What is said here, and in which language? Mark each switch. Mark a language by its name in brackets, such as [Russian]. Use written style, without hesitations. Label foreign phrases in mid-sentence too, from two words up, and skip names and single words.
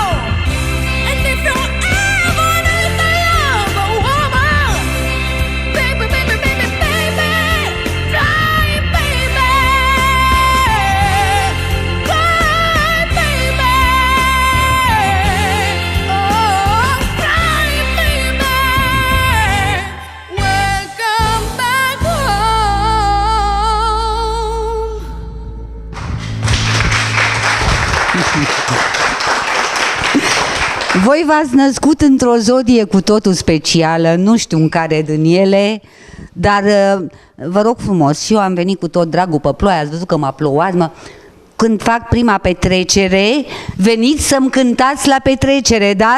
[English] And if you ever need the love of a woman, baby, baby, baby, baby, cry, baby, cry, baby, oh, cry, baby, welcome back home. [Romanian] Voi v-ați născut într-o zodie cu totul specială, nu știu în care din ele, dar vă rog frumos, și eu am venit cu tot dragul pe ploaie, ați văzut că m-a plouat, când fac prima petrecere, veniți să-mi cântați la petrecere, da?